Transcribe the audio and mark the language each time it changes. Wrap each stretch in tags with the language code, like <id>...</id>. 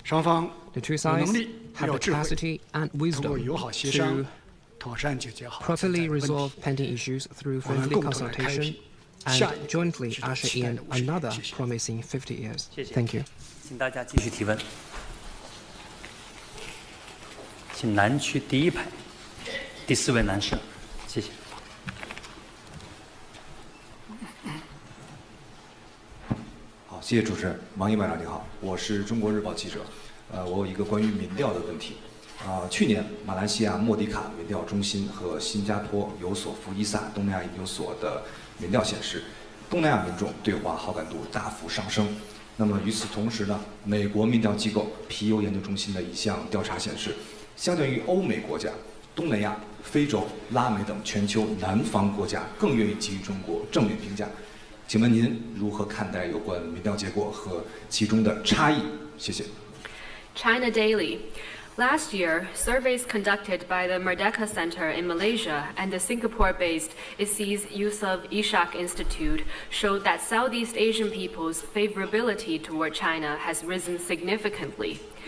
<en>The two sides have the capacity and wisdom to properly resolve pending issues through friendly consultation and jointly usher in another promising 50 years. Thank you.</en> <zh>请大家继续提问。请南区第1排第4位男士，谢谢。好，谢谢主持人。王毅外长你好，我是中国日报记者。我有一个关于民调的问题。去年马来西亚莫迪卡民调中心和新加坡有所福伊萨东南亚研究所的民调显示，东南亚民众对华好感度大幅上升。那么与此同时呢，美国民调机构皮尤研究中心的一项调查显示，相对于欧美国家，东南亚非洲、拉美等全球南方国家更愿意给予中国正面评价。请问您如何看待有关民调结果和其中的差异？谢谢。</zh> <en>China Daily. Last year, surveys conducted by the Merdeka Center in Malaysia and the Singapore-based ISIS Yusof Ishak Institute showed that Southeast Asian people's favorability toward China has risen significantly.</en>